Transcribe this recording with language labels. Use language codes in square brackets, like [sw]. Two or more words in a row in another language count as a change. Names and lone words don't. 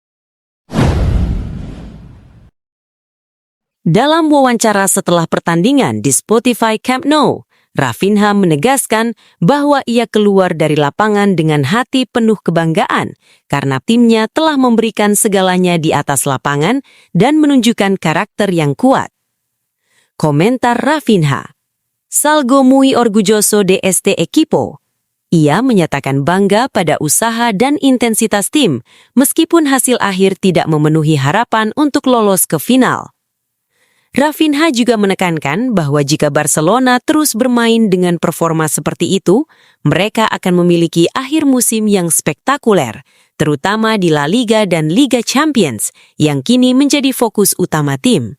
[id] Dalam wawancara setelah pertandingan di Spotify Camp Nou, Rafinha menegaskan bahwa ia keluar dari lapangan dengan hati penuh kebanggaan karena timnya telah memberikan segalanya di atas lapangan dan menunjukkan karakter yang kuat. [es] Komentar Rafinha, "Salgo muy orgulloso de este equipo." [id] Ia menyatakan bangga pada usaha dan intensitas tim, meskipun hasil akhir tidak memenuhi harapan untuk lolos ke final. Rafinha juga menekankan bahwa jika Barcelona terus bermain dengan performa seperti itu, mereka akan memiliki akhir musim yang spektakuler, terutama di La Liga dan Liga Champions, yang kini menjadi fokus utama tim.